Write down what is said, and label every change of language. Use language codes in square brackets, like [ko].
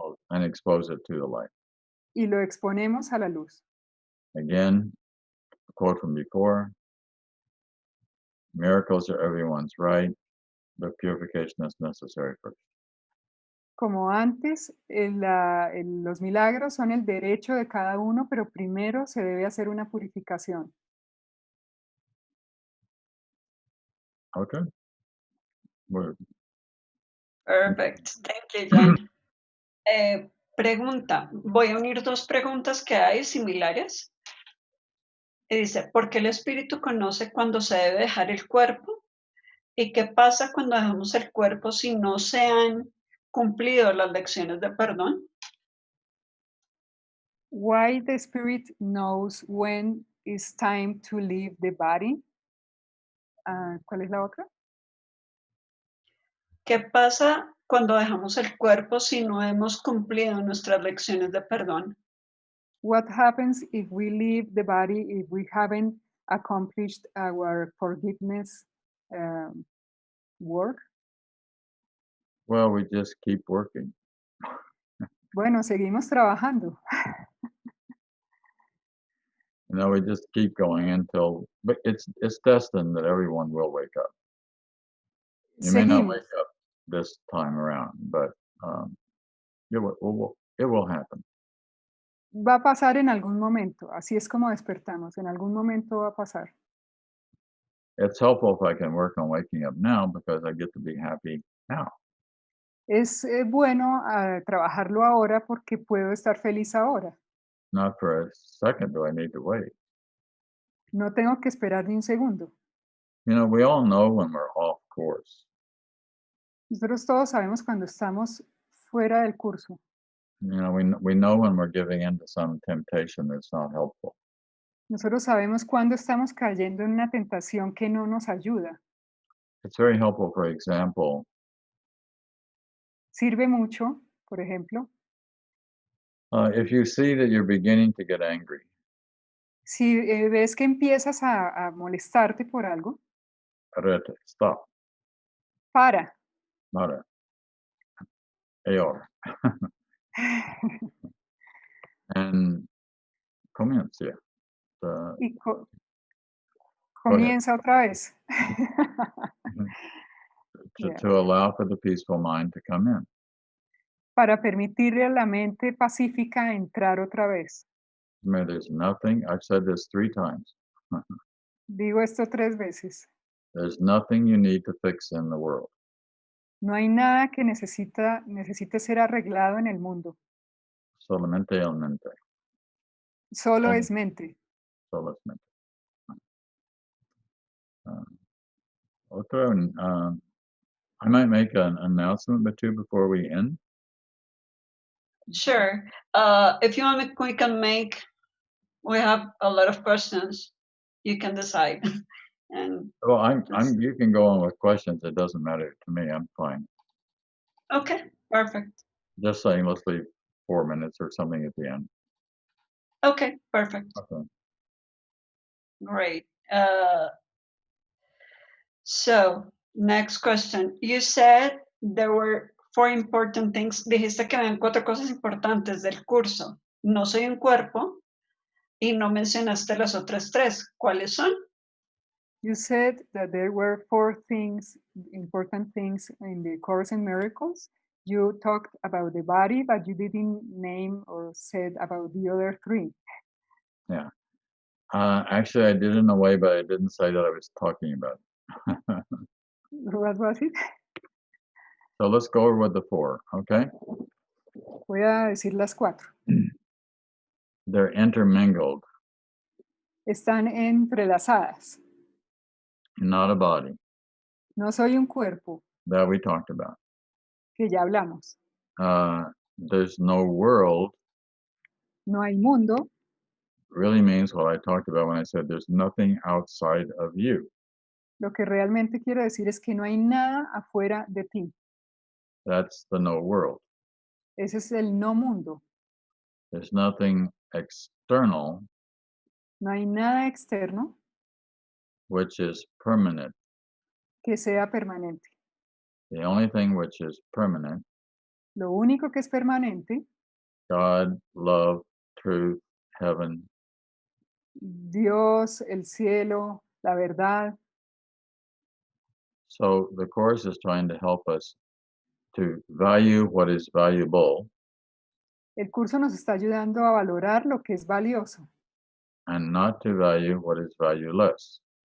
[en] and expose it to the light. [es] y lo exponemos a la luz. [en] Again, a quote from before, miracles are everyone's right, but purification is necessary first. [es] Como antes, los milagros son el derecho de cada uno, pero primero se debe hacer una purificación. [en] Okay. Well, Perfect. Thank you, John. [es] Pregunta. Voy a unir dos preguntas que hay similares. Y dice, ¿por qué el espíritu conoce cuando se debe dejar el cuerpo? ¿Y qué pasa cuando dejamos el cuerpo si no se han cumplido las lecciones de perdón? [en] Why the spirit knows when it's time to leave the body. [es] ¿Cuál es la otra? ¿Qué pasa cuando dejamos el cuerpo si no hemos cumplido nuestras lecciones de perdón? [en] What happens if we leave the body if we haven't accomplished our forgiveness work? well, we just keep working. [es] Bueno, seguimos trabajando. [en] We just keep going but it's destined that everyone will wake up. You may not [es] Seguimos. [en] wake up this time around, but it will happen. [es] Va a pasar en algún momento. Así es como despertamos. En algún momento va a pasar. [en] It's helpful if I can work on waking up now because I get to be happy now. [es] Es bueno trabajarlo ahora porque puedo estar feliz ahora. [en] Not for a second do I need to wait. [es] No tengo que esperar ni un segundo. [en] We all know when we're off course. [es] Nosotros todos sabemos cuando estamos fuera del curso. [en] We know when we're giving in to some temptation that's not helpful. [es] Nosotros sabemos cuando estamos cayendo en una tentación que no nos ayuda. [en] It's very helpful, for example, [es] Sirve mucho, por ejemplo, [en] if you see that you're beginning to get angry, [es] si ves que empiezas a molestarte por algo, [en] stop, [es] para. para, ahora, [en] and [es] comienza. Y comienza otra vez. [en] Yeah. To allow for the peaceful mind to come in. [es] Para permitirle a la mente pacífica entrar otra vez. [en] There's nothing, I've said this 3 times. [es] Digo esto 3 veces. [en] There's nothing you need to fix in the world. [es] No hay nada que necesite ser arreglado en el mundo. Solamente el mente. Solo es mente. Solo es mente. Otra, [en] I might make an announcement or two before we end. Sure. If you want, we have a lot of questions. You can decide. And Well, you can go on with questions. It doesn't matter to me. I'm fine. okay, perfect. Just saying, let's leave 4 minutes or something at the end. Okay, perfect. Okay. Great. So, next question. You said there were 4 important things. [es] Dijiste que habían 4 cosas importantes del curso. No soy un cuerpo y no mencionaste las otras 3. ¿Cuáles son? [en] You said that there were 4 important things in the Course in Miracles. You talked about the body, but you didn't name or said about the other 3. Yeah. Actually, I did in a way, but I didn't say that I was talking about it. What was it? So let's go over with the 4, okay? [es] Voy a decir las 4. [en] they're intermingled, [es] están entrelazadas. [en] not a body [es] No soy un cuerpo, [en] that we talked about. [es] que ya hablamos. [en] There's no world [es] No hay mundo, [en] really means what I talked about when I said there's nothing outside of you. [es] lo que realmente quiero decir es que no hay nada afuera de ti. [en] That's the no world. [es] Ese es el no mundo. [en] There's nothing external [es] No hay nada externo [en] which is permanent. [es] que sea permanente. [en] The only thing which is permanent, [es] Lo único que es permanente, [en] God, love, truth, heaven, [es] Dios, el cielo, la verdad. [en] so the Course is trying to help us to value what is valuable [es] El curso nos está ayudando a valorar lo que es valioso [en] and not to value what is valueless.